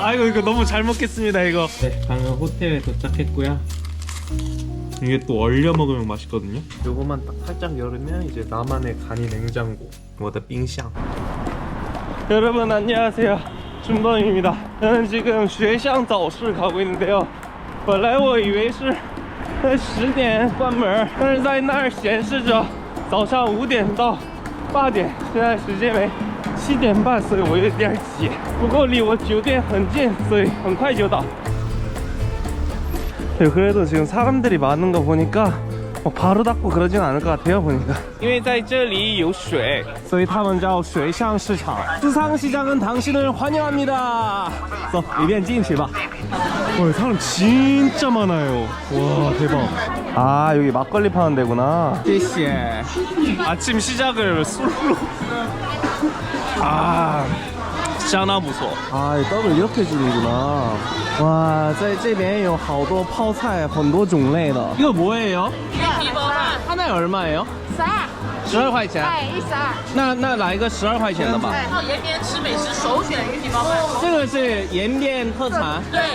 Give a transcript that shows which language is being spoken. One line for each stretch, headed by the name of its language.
Korean: 아이고, 이거 너무 잘 먹겠습니다, 이거. 네, 방금 호텔에 도착했고요. 이게 또 얼려 먹으면 맛있거든요. 요거만 딱 살짝 열으면 이제 나만의 간이 냉장고.
Chinese: 我的冰箱.
Korean: 여러분 안녕하세요, 준범입니다. 저는 지금
Chinese: 学校早市
Korean: 가고 있는데요.
Chinese: 本来我以为是10点关门，但是在那儿显示着早上5点到8点，现在时间为7点半，所以我有点急。不过离我酒店很近，所以很快就到。
Korean: 그래도 지금 사람들이 많은 거 보니까 바로 닫고 그러진 않을 것 같아요, 보니까.
Chinese: 因为在这里有水，所以他们叫水上市场。
Korean: 수상시장은 당신을 환영합니다.
Chinese: 走，里面进去吧.
Korean: 와, 사람 진짜 많아요. 와, 대박. 아, 여기 막걸리 파는 데구나.
Chinese: 谢谢.
Korean: 아침 시작을 술로. 아,
Chinese: 相当不错。
Korean: 아, 이 떡을 이렇게 주는구나.
Chinese: 哇，在这边有好多泡菜，很多种类的。
Korean: 이거 뭐예요? 하나에 얼마예요?
Chinese: 12块钱。哎，12。那来一个12块钱的吧。然后延边吃美食首选鱼皮包饭。这个是延边特产。对。